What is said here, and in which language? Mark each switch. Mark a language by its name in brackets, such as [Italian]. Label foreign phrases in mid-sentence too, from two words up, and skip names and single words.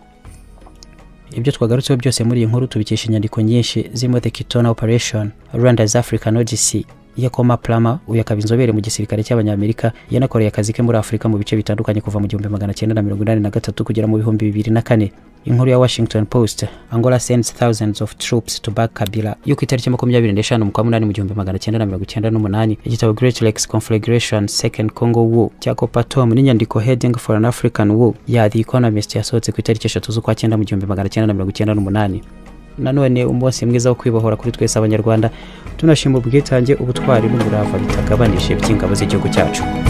[Kinyarwanda] Ibyo twagarutseho byose muri iyi nkuru tubikesha inyandiko nyinshi zirimo The KITONA OPERATION, Rwanda's African Odyssey ya Koma Plama, uyu akaba inzobere mu gisirikare cy'abanyamerika, yanakoreye akazi ke muri Afrika mu bice bitandukanye kuva mu 1983 kugera mu 2004. Inkuru ya Washington Post, Angola sends thousands of troops to back KABILA, yuko itariki 25 mu kwa munani mu 1998. Igitabo Great Lakes Conflagration Second Congo War cya Tom n'inyandiko Heading for an African War ya The Economist yasohotse ku itariki 3 z'ukwa 9 mu 1998. Nanone umunsi mwiza wo kwibohora kuri twese abanyarwanda, tunashima ubwitange, ubutwari n'umurava bitagabanije by'ingabo z'igihugu cyacu.